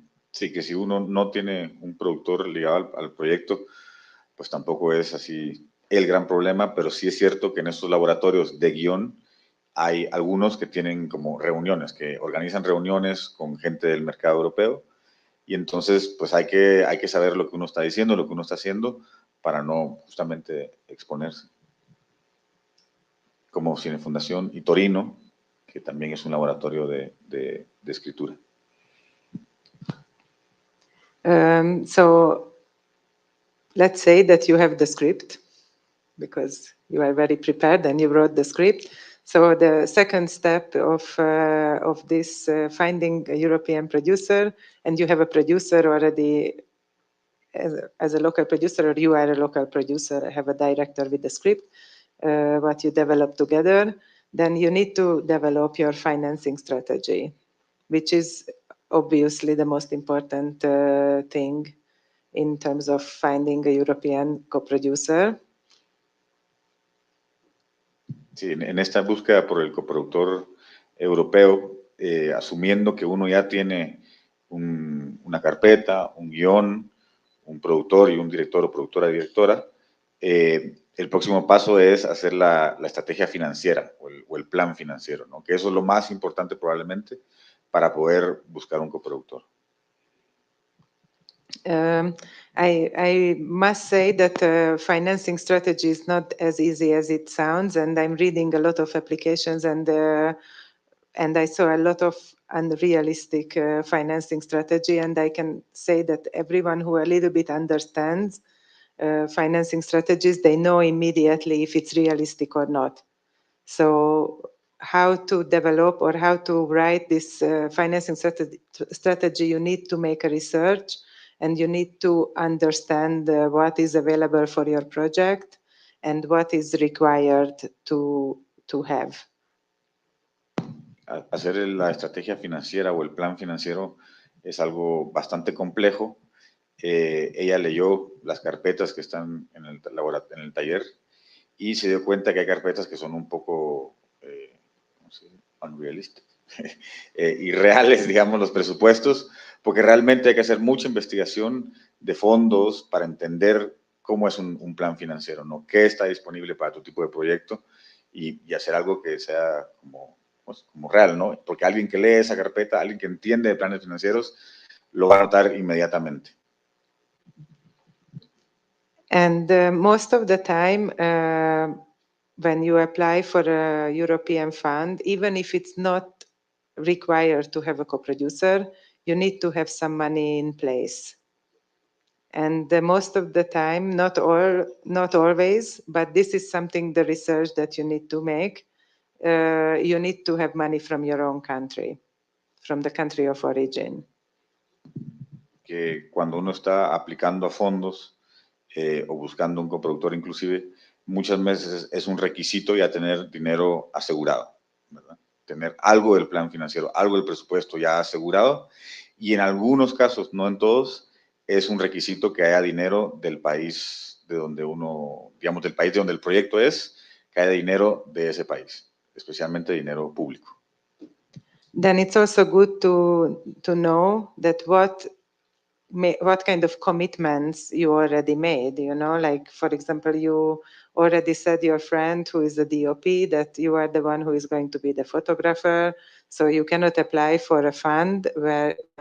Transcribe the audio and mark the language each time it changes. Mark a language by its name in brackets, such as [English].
[Spanish] Sí, que si uno no tiene un productor ligado al proyecto, pues tampoco es así el gran problema, pero sí es cierto que en estos laboratorios de guión hay algunos que tienen como reuniones, que organizan reuniones con gente del mercado europeo, y entonces pues hay que saber lo que uno está diciendo, lo que uno está haciendo, para no justamente exponerse. Como Cine Fundación y Torino, que también es un laboratorio de escritura. [English] So let's say that you have the script, because you are very prepared and you wrote the script. So the second step of this finding a European producer, and you have a producer already as a local producer, or you are a local producer, have a director with the script, what you develop together, then you need to develop your financing strategy, which is obviously the most important thing in terms of finding a European co-producer. [Spanish] Sí, en esta búsqueda por el coproductor europeo, asumiendo que uno ya tiene una carpeta, un guión, un productor y un director o productora directora, el próximo paso es hacer la estrategia financiera o el plan financiero, ¿no? Que eso es lo más importante probablemente para poder buscar un coproductor. [English] I must say that financing strategy is not as easy as it sounds, and I'm reading a lot of applications, and I saw a lot of unrealistic financing strategy, and I can say that everyone who a little bit understands financing strategies, they know immediately if it's realistic or not. So how to develop or how to write this financing strategy, you need to make a research, and you need to understand what is available for your project and what is required to have. [Spanish] Hacer la estrategia financiera o el plan financiero es algo bastante complejo. Ella leyó las carpetas que están en el taller y se dio cuenta que hay carpetas que son un poco unrealistic, irreales, digamos, los presupuestos, porque realmente hay que hacer mucha investigación de fondos para entender cómo es un plan financiero, ¿no? ¿Qué está disponible para tu tipo de proyecto? Y hacer algo que sea como real, ¿no? Porque alguien que lee esa carpeta, alguien que entiende de planes financieros, lo va a notar inmediatamente. [English] And most of the time, when you apply for a European fund, even if it's not required to have a co-producer, you need to have some money in place. And most of the time, not always, but this is something, the research that you need to make. You need to have money from your own country, from the country of origin. [Spanish] Que cuando uno está aplicando a fondos o buscando un coproductor inclusive, muchas veces es un requisito ya tener dinero asegurado, ¿verdad? Tener algo del plan financiero, algo del presupuesto ya asegurado, y en algunos casos, no en todos, es un requisito que haya dinero del país de donde uno, digamos, del país de donde el proyecto es, que haya dinero de ese país, especialmente dinero público. [English] Then it's also good to know that what kind of commitments you already made, you know, like, for example, you already said your friend who is the DOP that you are the one who is going to be the photographer, so you cannot apply for a fund where